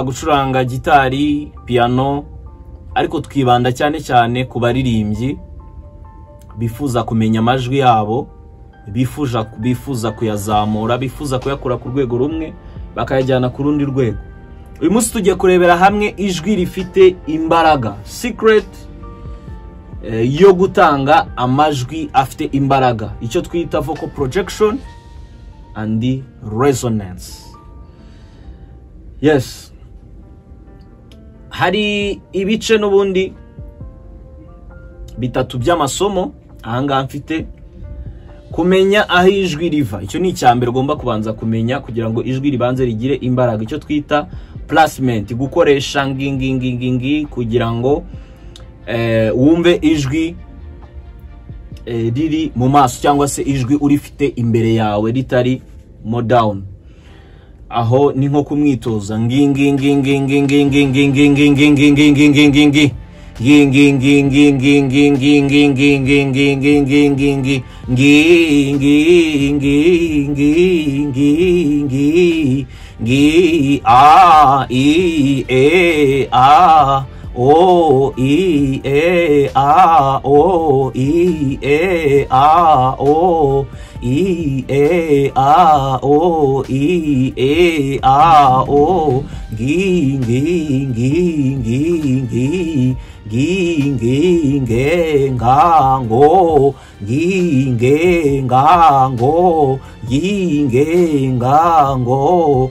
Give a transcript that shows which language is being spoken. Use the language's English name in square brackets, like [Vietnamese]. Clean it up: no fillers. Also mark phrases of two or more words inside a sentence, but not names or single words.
[Kinyarwanda] gucuranga gitari piano ariko twibanda cyane cyane ku baririmbyi bifuza kumenya amajwi yabo bifuza kuyazamura bifuza kuyakura ku rwego rumwe bakayajyana ku rundi rwego uyu munsi tugiye kurebera hamwe ijwi rifite imbaraga secret yo gutanga amajwi afite imbaraga icyo twita [English] vocal projection and resonance. [Kinyarwanda] Yes, hari ibice n'ubundi bitatu by'amasomo ahanga mfite kumenya aho ijwi riva. Icyo ni icyambere ugomba kubanza kumenya kugira ngo ijwi ribanze rigire imbaraga. Icyo twita placement, gukoresha ngingi kugira ngo wumve ijwi riri mu maso cyangwa se ijwi urifite imbere yawe ritari mo down. Aho ni nko kumwitoza ngingi a i e a o i e a o i e a o i e a o i e a o gingengango.